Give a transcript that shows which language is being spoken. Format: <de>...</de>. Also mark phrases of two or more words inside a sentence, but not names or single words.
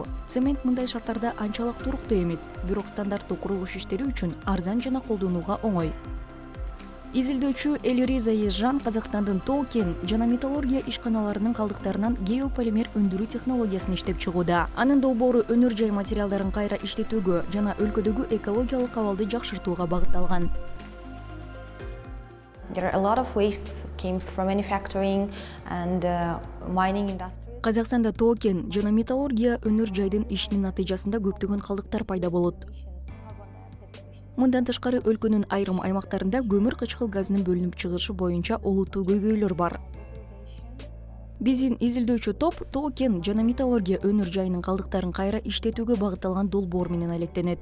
<ky>Цемент мындай шарттарда анчалык туруктуу эмес, бирок стандарттуу курулуш иштери үчүн арзан жана колдонууга оңой. Изилдөөчү Элириза Ежжан Казакстандын Токен жана металлургия ишканаларынын калдыктарынан геополимер өндүрүү технологиясын иштеп чыгууда. Анын долбоору өнөр жай материалдарын кайра иштетүүгө жана өлкөдөгү экологиялык абалды жакшыртууга багытталган.</ky> <en>There are a lot of waste came from manufacturing and mining industry.</en> <ky>Казакстанда Токен жана металлургия өнөр жайдын ишинин натыйжасында көптөгөн калдыктар пайда болот. Мындан тышкары өлкөнүн айрым аймактарында көмүр кычкыл газынын бөлүнүп чыгышы боюнча олуттуу көйгөйлөр бар. Биздин изилдөөчү топ Токен жана металлургия өнөр жайынын калдыктарын кайра иштетүүгө багытталган долбоор менен алектенет.</ky>